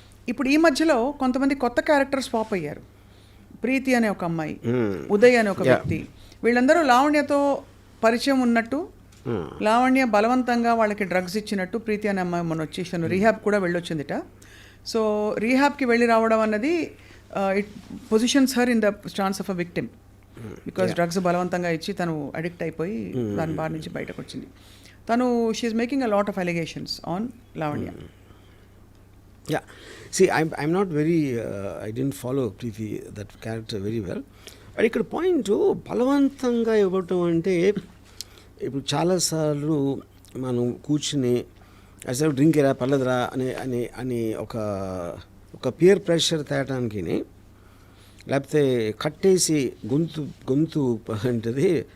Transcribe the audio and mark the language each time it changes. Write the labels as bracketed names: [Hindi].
[Telugu] ఇప్పుడు ఈ మధ్యలో కొంతమంది కొత్త క్యారెక్టర్స్ పాప్ అయ్యారు. ప్రీతి అనే ఒక అమ్మాయి, ఉదయ్ అనే ఒక వ్యక్తి, వీళ్ళందరూ లావణ్యతో పరిచయం ఉన్నట్టు, లావణ్య బలవంతంగా వాళ్ళకి డ్రగ్స్ ఇచ్చినట్టు ప్రీతి అనే అమ్మాయి మొన్న వచ్చేసాను రీహాబ్ కూడా వెళ్ళొచ్చిందిట. సో రీహాబ్కి వెళ్ళి రావడం అన్నది [English] it positions her in the stance of a victim, [Telugu] because drugs బలవంతంగా ఇచ్చి తను అడిక్ట్ అయిపోయి దాని బారి నుంచి బయటకు వచ్చింది. [English] తను she's making a lot of allegations on Lavanya. Yeah, see, I'm not very, I didn't follow Preeti, that character very well. [Telugu] But ఇక్కడ పాయింట్ బలవంతంగా ఇవ్వటం అంటే ఇప్పుడు చాలాసార్లు మనం కూర్చుని అసలు డ్రింక్ ఎరా పర్లేదురా అని ఒక పియర్ ప్రెషర్ తేయటానికి, లేకపోతే కట్టేసి గొంతు ఏంటిది